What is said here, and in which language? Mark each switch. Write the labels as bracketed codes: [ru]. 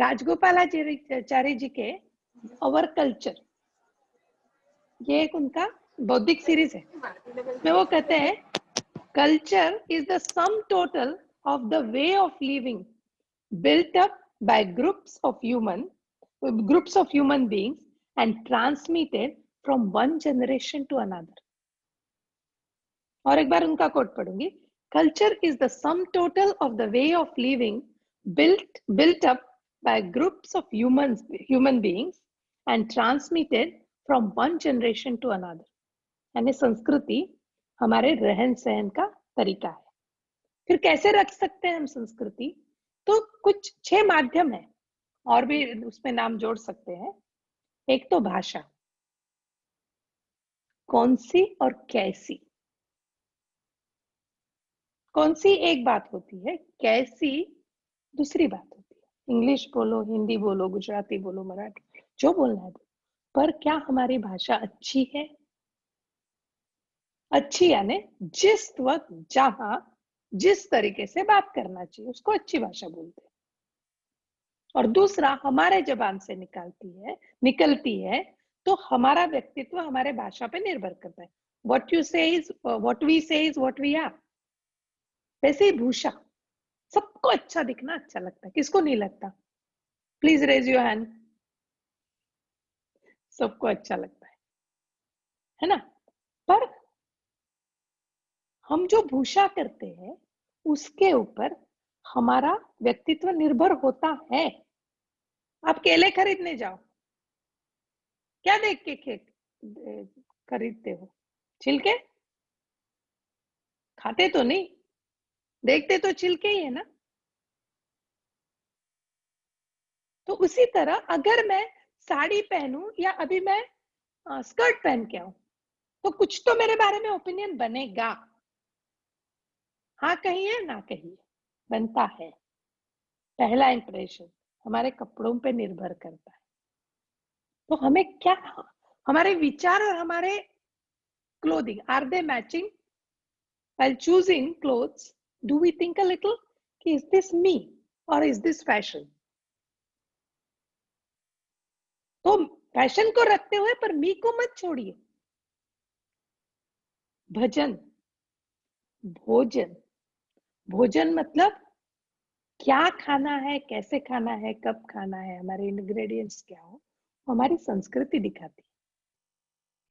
[en] राजगोपालाचारी जी के our culture, [hi] ये एक उनका बौद्धिक सीरीज है, में वो कहते हैं [en] Culture is the sum total of the way of living built up by groups of human beings and transmitted from one generation to another. [hi] और एक बार उनका coat पढ़ूंगी, [en] culture is the sum total of the way of living built up by groups of human beings and transmitted from one generation to another. [hi] यानी संस्कृति हमारे रहन सहन का तरीका है। फिर कैसे रख सकते हैं हम संस्कृति? तो कुछ 6 माध्यम है, और भी उसमें नाम जोड़ सकते हैं। एक तो भाषा, कौन सी और कैसी। कौन सी एक बात होती है, कैसी दूसरी बात होती है। इंग्लिश बोलो, हिंदी बोलो, गुजराती बोलो, मराठी, जो बोलना है, पर क्या हमारी भाषा अच्छी है? अच्छी यानी जिस वक्त, जहां, जिस तरीके से बात करना चाहिए उसको अच्छी भाषा बोलते हैं। और दूसरा, हमारे जबान से निकलती है तो हमारा व्यक्तित्व हमारे भाषा पे निर्भर करता है। [en] what we say is what we are। [hi] वैसे ही भूषा, सबको अच्छा दिखना अच्छा लगता है, किसको नहीं लगता? [en] Please raise your hand. [hi] सबको अच्छा लगता है ना? पर हम जो भूषा करते हैं उसके ऊपर हमारा व्यक्तित्व निर्भर होता है। आप केले खरीदने जाओ, क्या देख के खरीदते हो? छिलके? खाते तो नहीं, देखते तो छिलके ही है ना। तो उसी तरह अगर मैं साड़ी पहनूं या अभी मैं स्कर्ट पहन के आऊं, तो कुछ तो मेरे बारे में ओपिनियन बनेगा। हाँ कहिए ना कहिए, बनता है। पहला इंप्रेशन हमारे कपड़ों पे निर्भर करता है। तो हमें क्या, हमारे विचार और हमारे clothing, [en] Are they matching? While choosing clothes, do we think a little, is this me or is this fashion? [hi] तो फैशन को रखते हुए पर मी को मत छोड़िए। भजन, भोजन, भोजन मतलब क्या खाना है, कैसे खाना है, कब खाना है, हमारे इंग्रेडिएंट्स क्या हो, हमारी संस्कृति दिखाती है।